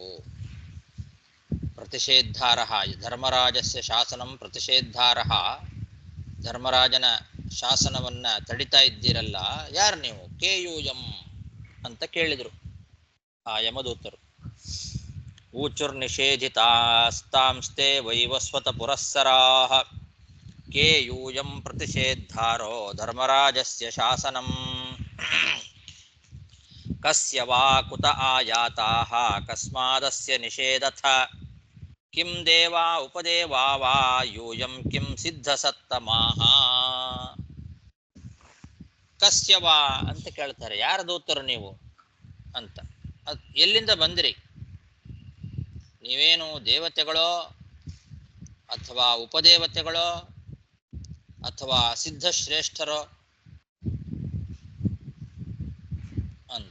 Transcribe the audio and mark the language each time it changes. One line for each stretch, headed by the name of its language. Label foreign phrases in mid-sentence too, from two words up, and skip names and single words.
Sanskrit: ಪ್ರತಿಷೇದ್ಧಾರ ಧರ್ಮರಾಜಸ್ಯ ಶಾಸನಂ ಪ್ರತಿಷೇದ್ಧಾರ,
Kannada: ಧರ್ಮರಾಜನ ಶಾಸನವನ್ನ ತಡಿತಾ ಇದ್ದೀರಲ್ಲ, ಯಾರು ನೀವು? ಕೇಯೂಯಂ ಅಂತ ಕೇಳಿದರು ಆ ಯಮದೂತರು.
Sanskrit: ಊಚುರ್ನಿಷೇಧಿತಾಸ್ತಾಂಸ್ತೆ ವೈವಸ್ವತ ಪುರಸ್ಸರಾಃ ಕೇಯೂಯಂ ಪ್ರತಿಷೇದ್ಧಾರೋ ಧರ್ಮರಾಜಸ್ಯ ಶಾಸನಂ ಕಸ್ಯ ವಾ ಕುತ ಆಯಾತಾಃ ಕಸ್ಮಾದಸ್ಯ ನಿಷೇಧಥ ಕಿಂ ದೇವಾ ಉಪದೇವಾ ವಾ ಯೂಯಂ ಕಿಂ ಸಿದ್ಧಸತ್ತಮಾಃ. ಕಸ್ಯ ವಾ
Kannada: ಅಂತ ಕೇಳ್ತಾರೆ, ಯಾರ ದೂತರು ನೀವು ಅಂತ. ಎಲ್ಲಿಂದ ಬಂದಿರಿ? ನೀವೇನು ದೇವತೆಗಳೋ ಅಥವಾ ಉಪದೇವತೆಗಳೋ ಅಥವಾ ಸಿದ್ಧಶ್ರೇಷ್ಠರೋ ಅಂತ.